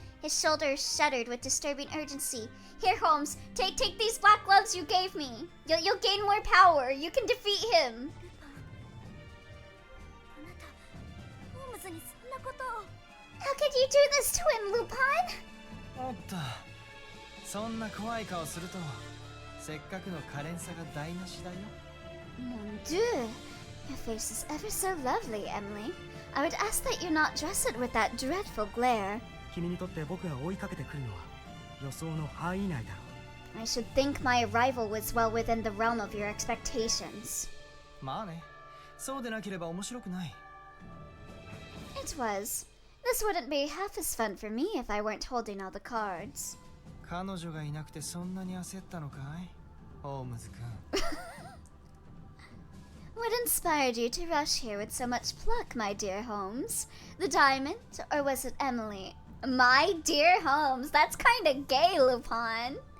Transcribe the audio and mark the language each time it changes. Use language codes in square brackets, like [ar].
[en] His shoulders shuddered with disturbing urgency. Here, Holmes, take these black gloves you gave me. You'll gain more power. You can defeat him. How could you do this to him, Lupin? [ja] おっと、そんな怖い顔すると、せっかくの可憐さが台無しだよ。 [en] Mon Dieu, your face is ever so lovely, Emily. I would ask that you not dress it with that dreadful glare. [ja] 君にとって僕が追いかけてくるのは予想の範囲内だろう。 [en] I should think my arrival was well within the realm of your expectations. [ja] まあね、そうでなければ面白くない。 [en] It was. This wouldn't be half as fun for me if I weren't holding all the cards. [ja] 彼女がいなくてそんなに焦ったのかい、ホームズ君。 [en] What inspired you to rush here with so much pluck, my dear Holmes? The diamond, or was it Emily? My dear Holmes, that's kinda gay, Lupin.